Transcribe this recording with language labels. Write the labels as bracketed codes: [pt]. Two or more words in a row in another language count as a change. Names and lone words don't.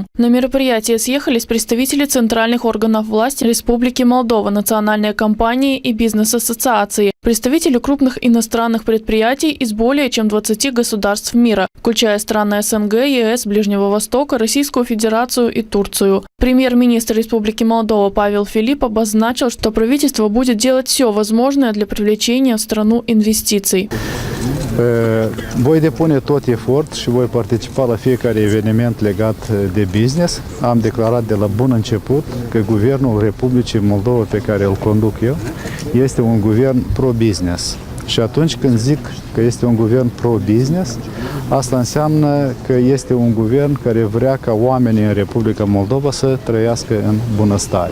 [ru] На мероприятие съехались представители центральных органов власти Республики Молдова, национальные компании и бизнес-ассоциации, представители крупных иностранных предприятий из более чем 20 государств мира, включая страны СНГ, ЕС, Ближнего Востока, Российскую Федерацию и Турцию. Премьер-министр Республики Молдова Павел Филипп обозначил, что правительство будет делать все возможное для привлечения в страну инвестиций. [ro] Voi depune tot efort și voi participa la fiecare eveniment legat de business. Am declarat de la bun început că Guvernul Republicii Moldova pe care îl conduc eu este un guvern pro-business. Și atunci când zic că este un guvern pro-business, asta înseamnă că este un guvern care vrea ca oamenii în Republica Moldova să trăiască în bunăstare.